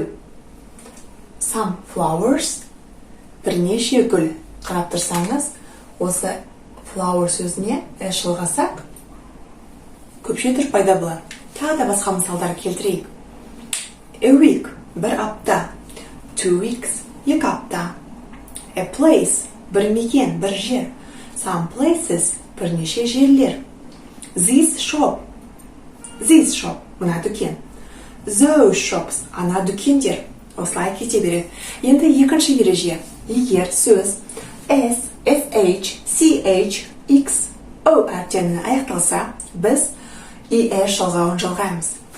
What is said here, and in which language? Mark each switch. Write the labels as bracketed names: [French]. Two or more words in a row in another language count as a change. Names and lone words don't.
[English] Some flowers, [Kazakh] бірнеше гүл. Қарап тұрсаңыз, осы flower сөзіне s жалғасақ, көпше түр пайда болады. Тағы да басқа мысалдар келтірейік. [English] A week, [Kazakh] бір апта. 2 weeks, екі апта. [English] A place, [Kazakh] бір мекен, бір жер. [English] Some places, [Kazakh] бірнеше жерлер. [English] This shop, [Kazakh] мына дүкен. [English] Those shops, [Kazakh] ана дүкендер. Осылай кете береді. Енді екінші ереже. Егер сөз S, SH, CH, X, O әріптерімен аяқталса, біз ES жалғауын жалғаймыз.